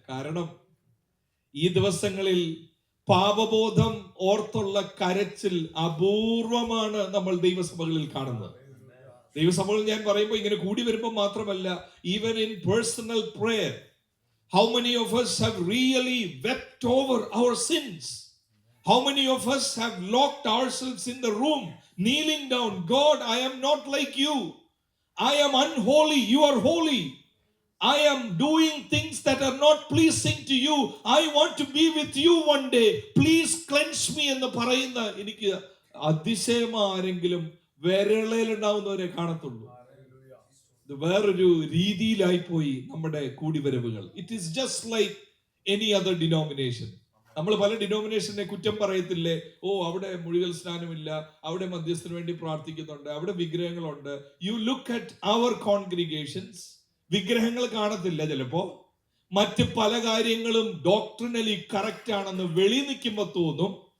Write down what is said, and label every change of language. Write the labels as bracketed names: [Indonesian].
[Malayalam] കാരണം ഈ ദിവസങ്ങളിൽ പാപബോധം ഓർത്തുള്ള കരച്ചിൽ അപൂർവമാണ് നമ്മൾ ദൈവസഭകളിൽ കാണുന്നത്. ദൈവസഭകളിൽ ഞാൻ പറയുമ്പോൾ ഇങ്ങനെ കൂടി വരുമ്പോൾ മാത്രമല്ല, [English] Even in personal prayer, how many of us have really wept over our sins? How many of us have locked ourselves in the room, kneeling down, God, I am not like you, I am unholy, you are holy, I am doing things that are not pleasing to you, I want to be with you one day, please cleanse me [Malayalam] എന്ന് പറയുന്ന എനിക്ക് അതിശയം ആരെങ്കിലും വിരളിലുണ്ടാവുന്നവരെ കാണത്തുള്ളൂ. ഇത് വേറൊരു രീതിയിലായി പോയി നമ്മുടെ കൂടിവരവുകൾ. [English] It is just like any other denomination. [Malayalam] നമ്മൾ പല ഡിനോമിനേഷനെ കുറ്റം പറയത്തില്ലേ, ഓ അവിടെ മുഴുകൽ സ്നാനമില്ല, അവിടെ മധ്യസ്ഥന് വേണ്ടി പ്രാർത്ഥിക്കുന്നുണ്ട്, അവിടെ വിഗ്രഹങ്ങളുണ്ട്. [English] you look at our congregations, [Malayalam] വിഗ്രഹങ്ങൾ കാണത്തില്ല ചിലപ്പോ, മറ്റ് പല കാര്യങ്ങളും ഡോക്ട്രിനലി കറക്റ്റ് ആണെന്ന് വെളി നിൽക്കുമ്പോ തോന്നും.